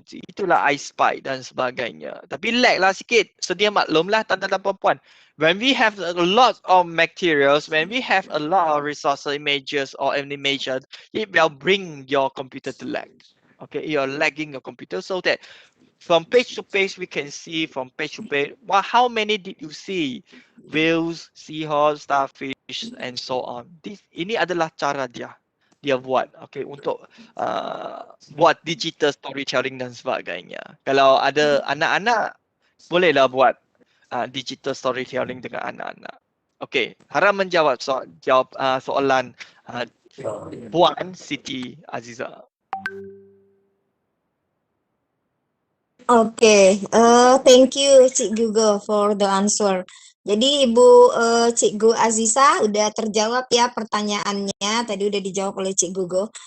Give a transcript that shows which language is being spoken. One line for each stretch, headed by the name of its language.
Malay: Itulah I spy dan sebagainya. Tapi lag lah sikit. Sedia maklumlah tuan-tuan dan puan-puan.
English: When we have a lot of materials, when we have a lot of resources, images or animation, it will bring your computer to lag. Okay, you're lagging your computer so that from page to page we can see from page to page. Well, how many did you see? Whales, seahorse, starfish, and so on.
Malay: Ini adalah cara dia buat, okay, untuk buat digital storytelling dan sebagainya. Kalau ada anak-anak, bolehlah buat digital storytelling dengan anak-anak. Okay, harap menjawab soalan Puan Siti Aziza.
English: Oke, thank you Cik Gugo for the answer.
Indonesian: Jadi Ibu Cikgu Aziza udah terjawab ya pertanyaannya, tadi udah dijawab oleh Cik Gugo.